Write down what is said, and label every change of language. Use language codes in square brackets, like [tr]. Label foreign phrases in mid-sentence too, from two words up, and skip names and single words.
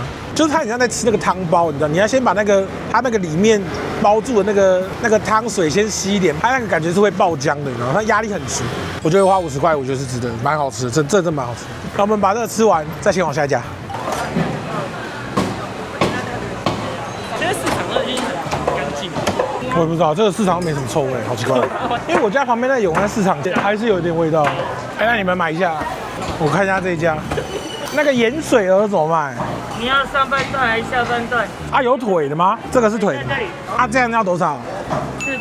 [zh] 就是它很像在吃那個湯包，你知道？你要先把它那個裡面包住的那個湯水先吸一點，它那個感覺是會爆漿的，你知道嗎？它壓力很足。我覺得花50塊，我覺得是值得，蠻好吃的，真蠻好吃。那我們把這個吃完，再前往下一家。現在市场都已經很乾淨。我也不知道，這個市場沒什麼臭味，好奇怪。因為我家旁邊那永安市場還是有一點味道。哎，那你們買一下，我看一下這一家。那個鹽水鵝怎麼賣？你要上半段還是下半段？啊，有腿的嗎？這個是腿的。啊，這樣要多少？420、400。